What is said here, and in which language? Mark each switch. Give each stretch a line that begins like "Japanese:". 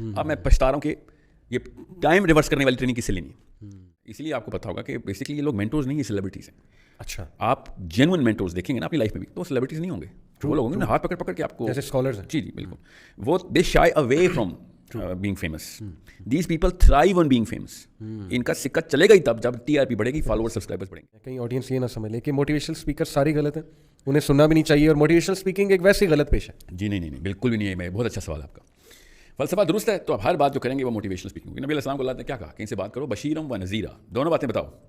Urdu: اب میں پچھتا رہا ہوں کہ یہ ٹائم ریورس کرنے والی ٹریننگ کس سے لینی ہے. اس لیے آپ کو پتا ہوگا کہ بیسکلی یہ لوگ مینٹورز نہیں ہیں, سیلیبریٹیز ہیں. اچھا, آپ جینوئن مینٹورز دیکھیں گے نا اپنی لائف میں بھی, تو سیلیبریٹیز نہیں ہوں گے. وہ لوگ ہوں گے ہاتھ پکڑ کے آپ کو, جیسے اسکالرز ہیں. جی بالکل,
English: وہ they shy away from being famous. These people thrive on being famous.
Urdu: ان کا سکہ چلے گا ہی تب جب ٹی آر پی بڑھے گی, فالوور سبسکرائبرز بڑھیں گے. کہیں آڈینس یہ نہ سمجھ لے کہ موٹیویشنل اسپیکر ساری غلط ہیں, انہیں سننا بھی نہیں چاہیے, اور موٹیویشنل اسپیکنگ ایک ویسی غلط پیش ہے. جی نہیں بالکل بھی نہیں ہے. میں بہت اچھا سوال آپ کا. فلسفہ درست ہے تو آپ ہر بات جو کریں گے وہ موٹیویشنل اسپیکنگ. نبی علیہ السلام کو اللہ نے کیا کہا, کہیں سے بات کرو, بشیرم و نذیرا, دونوں باتیں بتاؤ.